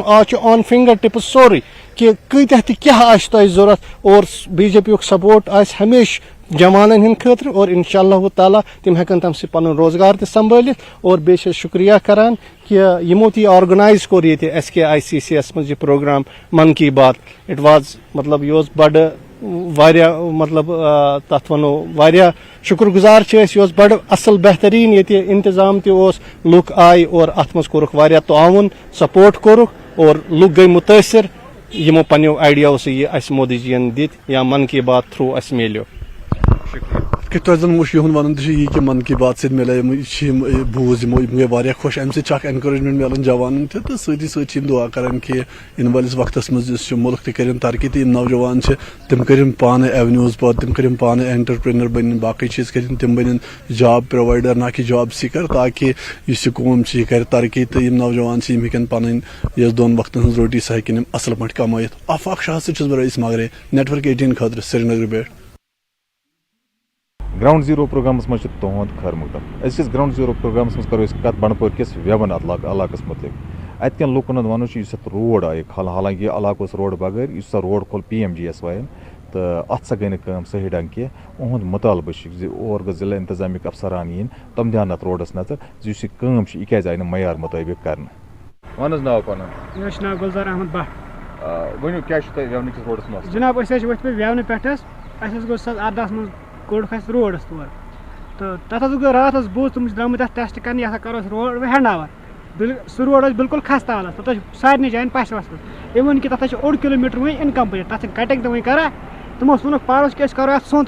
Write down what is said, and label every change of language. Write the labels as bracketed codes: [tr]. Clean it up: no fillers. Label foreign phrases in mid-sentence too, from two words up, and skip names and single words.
[ks] آز چھُ [en] on finger tips [ks] سورُے کہِ کۭتیاہ تہِ کیٛاہ آسہِ تۄہہِ ضوٚرتھ, اور BJP یُک سپورٹ آسہِ ہمیشہِ جوانن ہٕنٛدِ خٲطرٕ. اور انشاء اللہ تعالیٰ تِم ہٮ۪کن تمہِ سۭتۍ پنُن روزگار تہِ سمبٲلِتھ. اور بیٚیہِ چھِ شُکریہ کران کہِ یِمو تہِ آرگنایز کوٚر ییٚتہِ SKICC یس منٛز یہِ پروگرام من کی بات. [en] it was [ks] مطلب یہِ اوس بڑٕ واریاہ مطلب تتھ ونو واریاہ شُکر گُزار چھِ أسۍ, یہِ اوس بڑٕ اصل بہتریٖن ییٚتہِ انتظام تہِ اوس, لُکھ آیہِ اور اتھ منٛز کوٚرُکھ واریاہ تعاوُن, سپورٹ کوٚرُکھ, اور لُکھ گٔے مُتٲثر یِمو پننیو آیڈیاو سۭتۍ یہِ اسہِ مودی جی ین دِتۍ یا من کی بات تھروٗ اسہِ میلیو. کہ تۄہہِ زن وٕچھ یِہُنٛد ونُن تہِ چھُ یی کہِ من کی بات سۭتۍ مِلے یِم بوٗز یِم گٔے واریاہ خۄش. امہِ سۭتۍ چھُ اکھ ایٚنکوریجمنٹ میلان جوانن تہِ, تہٕ سۭتی سۭتۍ چھِ یِم دعا کران کہِ یِنہٕ وٲلِس وقتس منٛز یُس یہِ مُلک تہِ کٔرِن ترقی, تہٕ یِم نوجوان چھِ تِم کٔرِن پانہٕ ایٚونیوٗز پٲدٕ, تِم کٔرِن پانہٕ اینٹرپرینر بٔنِن, باقٕے چیٖز کٔرِن تِم بٔنِن [en] job provider [ks] نہ کہِ [en] job seeker, [ks] تاکہِ یُس یہِ قوم چھِ یہِ کرِ ترقی, تہٕ یِم نوجوان چھِ یِم ہیٚکن پنٕنۍ یۄس 2 وقتن ہٕنٛز روٹی سۄ ہیٚکن یِم اصل پٲٹھۍ کمٲیِتھ. آفاق شاہ سۭتۍ چھُس بہٕ رئیٖس ماگرے, نیٹورک 18 خٲطرٕ سرینگر پٮ۪ٹھ. گراؤنڈ زیٖرو پروگرامس منٛز چھُ تُہُنٛد خٲر مقدم. أزکِس گراؤنڈ زیٖرو پروگرامس منٛز کرو أسۍ کتھ بنڈپور کِس ویون علاقس متعلق. اتہِ کٮ۪ن لُکن ہُنٛد ونُن چھُ یُس اتھ روڈ آیہِ کھالنہٕ, حالانکہِ یہِ علاقہٕ اوس روڈ بغٲر, یُس سا روڈ کھوٚل PMGSY, تو ات سا گئی نم صحیح ڈنگ کی اہد مطالبہ اور گھر ضلع انتظامیہ افسران ین تم دھیان ات روڈس نظر یہ کم یہ کیازِ آئی معیار مطابق کرنا ون حظ ناو پنن مےٚ چھُ ناو گُلزار احمد بٹ ؤنِو کیٛاہ چھُ تۄہہِ ویونہٕ کِس روڈس مسلہٕ جناب أسۍ حظ چھِ ؤتھۍ پٲٹھۍ ویونہٕ پٮ۪ٹھ حظ اَسہِ حظ گوٚو زٕ ساس اردہس منٛز کوٚڑُکھ اَسہِ روڈس تور تہٕ تَتھ حظ گوٚو راتھ حظ بوٗز تِم چھِ درٛامٕتۍ تَتھ ٹٮ۪سٹ کَرنہِ یہِ ہسا کَرو أسۍ روڈ ہینٛڈ اوٚور سُہ روڈ اوس بِلکُل خستہٕ حالت تَتھ اوس سارنٕے جایَن پَش وَسمٕژ اِوٕن کہِ تَتھ حظ چھِ 1 کِلوٗمیٖٹر وٕنہِ اِنکَمپٕلیٖٹ تَتھ چھِنہٕ کَٹِنٛگ تہِ وٕنہِ کَران تِمو ووٚنُکھ پانَس کہِ أسۍ کَرو اَتھ سونٛتھ